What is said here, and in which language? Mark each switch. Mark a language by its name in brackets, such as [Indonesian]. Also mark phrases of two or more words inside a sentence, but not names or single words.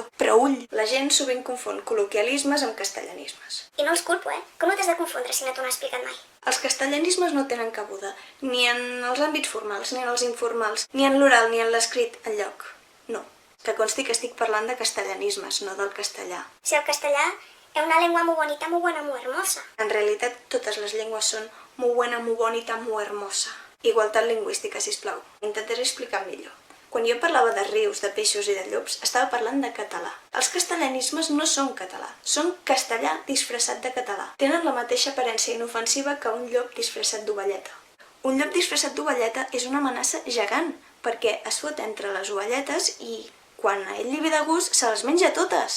[Catalan] Però ull, la gent sovint confon col·loquialismes amb castellanismes. I no els culpo, Com no t'has de confondre si no t'ho han explicat mai? Els castellanismes no tenen cabuda, ni en els àmbits formals, ni en els informals, ni en l'oral, ni en l'escrit, enlloc. No, que consti que estic parlant de castellanismes, no del castellà. Si el castellà és una llengua [Spanish] muy bonita, muy buena, muy hermosa. [Catalan] En realitat, totes les llengües són [Spanish] muy buena, muy bonita, muy hermosa. [Catalan] Igualtat lingüística, sisplau. Intentaré explicar millor. Quan jo parlava de rius, de peixos i de llops, estava parlant de català. Els castellanismes no són català, són castellà disfressat de català. Tenen la mateixa aparença inofensiva que un llop disfressat d'ovelleta. Un llop disfressat d'ovelleta és una amenaça gegant, perquè es fot entre les ovelletes i, quan a ell li ve de gust, se les menja totes.